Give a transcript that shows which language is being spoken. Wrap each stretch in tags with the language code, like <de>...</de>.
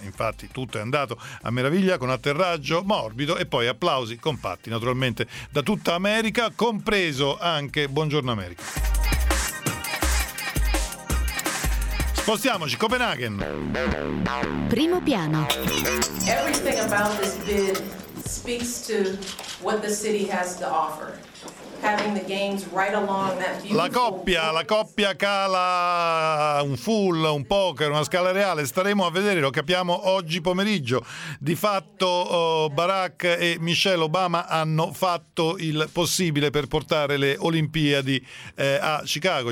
<it>Infatti tutto è andato a meraviglia, con atterraggio morbido, e poi applausi compatti naturalmente da tutta America, compreso anche Buongiorno America. Spostiamoci, Copenaghen. Primo piano.</it> <en>Everything about this bid speaks to what the city has to offer.</en> <it>La coppia cala un full, un poker, una scala reale, staremo a vedere, lo capiamo oggi pomeriggio. Di fatto Barack e Michelle Obama hanno fatto il possibile per portare le Olimpiadi a Chicago.</it>